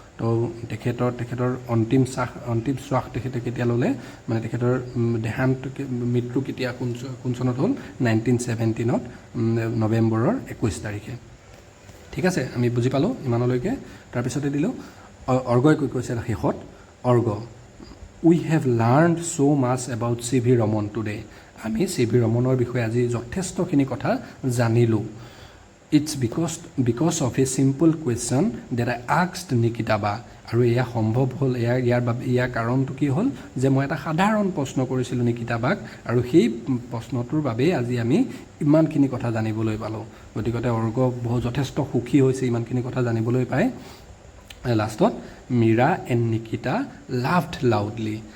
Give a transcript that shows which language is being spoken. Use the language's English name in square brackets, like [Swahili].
[Assamese] তো তেখেতৰ অন্তিম শ্বাস তেখেতে কেতিয়া ল'লে, মানে তেখেতৰ দেহান্ত মৃত্যু কেতিয়া কোন চনত হ'ল, 1917 নৱেম্বৰৰ 21 তাৰিখে, ঠিক আছে। আমি বুজি পালোঁ ইমানলৈকে। তাৰপিছতে দিলোঁ অৰ্গই কৈছে শেষত, org [English] We have learned so' much about C V Raman today. [Assamese] আমি চি ভি ৰমনৰ বিষয়ে আজি যথেষ্টখিনি কথা জানিলোঁ। [English] It's because of a simple question that I asked Nikita বা। [Assamese] আৰু এয়া সম্ভৱ হ'ল ইয়াৰ কাৰণটো কি হ'ল যে মই এটা সাধাৰণ প্ৰশ্ন কৰিছিলোঁ নিকিতা বাক, আৰু সেই প্ৰশ্নটোৰ বাবেই আজি আমি ইমানখিনি কথা জানিবলৈ পালোঁ। গতিকে অৰ্গ বহুত যথেষ্ট সুখী হৈছে ইমানখিনি কথা জানিবলৈ পায়। [English] লাষ্টত Meera and Nikita loved loudly.